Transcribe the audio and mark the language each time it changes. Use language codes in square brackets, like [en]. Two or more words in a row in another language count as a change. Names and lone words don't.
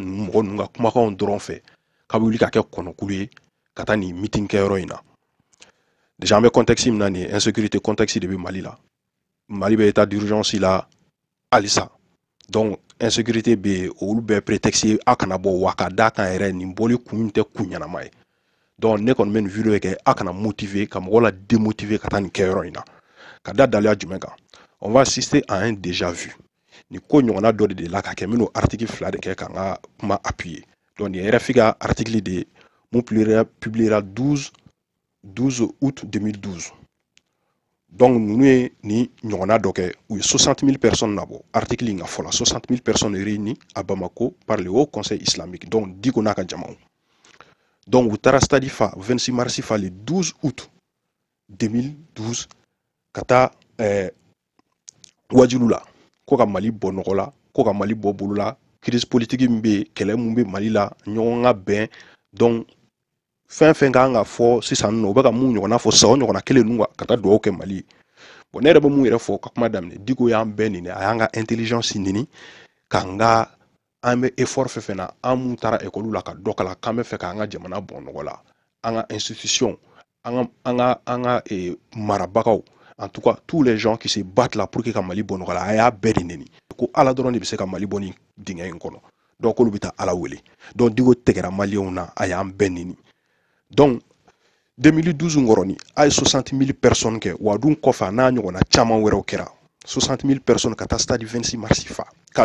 [bm] mɔgɔ ninnu ka kumakanw dɔrɔn fɛ k'a bɛ wuli ka kɛ kɔnɔkulu ye ka taa nin meeting kɛyɔrɔ in na déjà an bɛ contexte min na nin ye insécurité contexte de bɛ Mali la Mali bɛ [fr] état d'urgence [bm] la halisa donc insécurité bɛ olu bɛɛ prétexte ye a kana bɔ wa ka d'a kan yɛrɛ nin bɔli kun tɛ kun ɲɛnama ye donc ne kɔni bɛ nin video kɛ a kana motiver ka mɔgɔw la démotiver ka taa nin kɛyɔrɔ in na ka da daliya jumɛn kan [fr] on va assister à un déjà vu [bm] ni ko ɲɔgɔnna dɔ de la ka kɛ minnu article 2 de kɛ k'an ka kuma appuyer donc nin RFI ka article de mun publiera 12 août 2012 donc nous ye ni ɲɔgɔnna dɔ kɛ u ye [fr] 60 000 personnes nabɔ article in ka fɔ la 60 000 personnes réunies à Bamako par le Haut Conseil islamique [bm] donc Diko n'a ka jamaw donc u taara stade fa 26 mars fa le 12 août 2012 ka taa wajulu la ko ka Mali bɔ nɔgɔ la ko ka Mali bɔ bolo la [fr] crise politique [bm] min bɛ kɛlɛ mun bɛ Mali la ɲɔgɔn ka bɛn donc fɛn fɛn kan ka fɔ sisan nɔ u bɛ ka mun ɲɔgɔnna fɔ sa o ɲɔgɔnna kelen ninnu ka taa dugawu kɛ Mali bon ne yɛrɛ bɛ mun yɛrɛ fɔ ka kuma daminɛ Diko y'an bɛɛ ɲini a y'an ka intelligence ɲini k'an ka an bɛ effort fɛn fɛn na an mun taara école la ka dɔ kalan k'an bɛ fɛ k'an ka jamana bɔ nɔgɔ la an ka institution an ka marabagaw [fr] en tout cas tous les gens qui se battent là pour que [bm] ka Mali bɔ nɔgɔ la a y'a bɛɛ de ɲini ko Ala dɔrɔn de bɛ se ka Mali bɔ nin dingɛ in kɔnɔ donc olu bɛ taa Ala wele donc Diko tɛgɛra maliyɛnw na a y'an bɛɛ ɲini donc 2012 ngɔrɔni a ye 60 000 personnes kɛ wa dun kɔfɛ a n'a ɲɔgɔnna caman wɛrɛw kɛra 60 000 personnes ka taa stade 26 mars fa ka